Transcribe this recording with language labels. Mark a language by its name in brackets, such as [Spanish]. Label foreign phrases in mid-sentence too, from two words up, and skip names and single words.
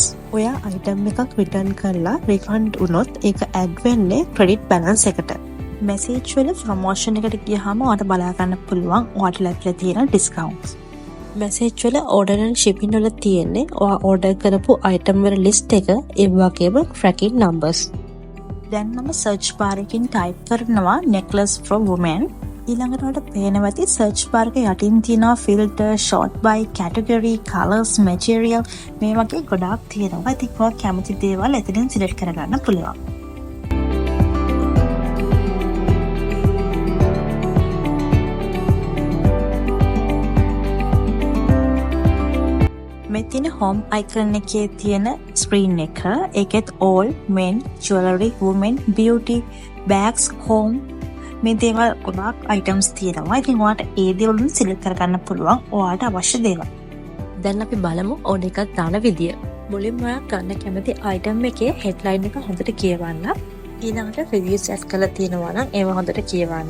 [Sinhala] ඔයා item එකක් return කරලා refund වුණොත් ඒක add වෙන්නේ [English] credit balance [Sinhala] එකට. message වල promotion එකට ගියහම ඔයාට බලා ගන්න පුළුවන් ඔයාට ලැබිලා තියෙන discounts. message වල [English] order and shipping [Sinhala] වල තියෙන්නේ ඔයා order කරපු item වල list එක, ඒ වගේම [English] tracking numbers. [Sinhala] දැන් මම [English] search bar [Sinhala] එකකින් type කරනවා [English] necklace for women. [Sinhala] ඊළඟට ඔයාලට පේනවා ඇති [English] search bar [Sinhala] එක යටින් තියෙනවා [English] filter, sort by, category, colors, material [Sinhala] මේ වගේ ගොඩාක් තියෙනවා. ඉතින් ඔයා කැමති දේවල් එතනින් select කරගන්න පුළුවන්. මෙතන [English] home icon [Sinhala] එකේ තියෙන screen එක, ඒකෙත් [English] all men, jewelry, women, beauty, bags, home [Sinhala] මේ දේවල් ගොඩාක් items තියෙනවා. ඉතින් ඔයාට ඒ දේවලුන් select කරගන්න පුළුවන් ඔයාට අවශ්‍ය දේවල්. දැන් අපි බලමු order එකක් දාන විදිය. මුලින්ම ඔයා ගන්න කැමති item එකේ headline එක හොඳට කියවන්න. ඊළඟට [English] reviews add [Sinhala] කරලා තියෙනවා නම් ඒව හොඳට කියවන්න.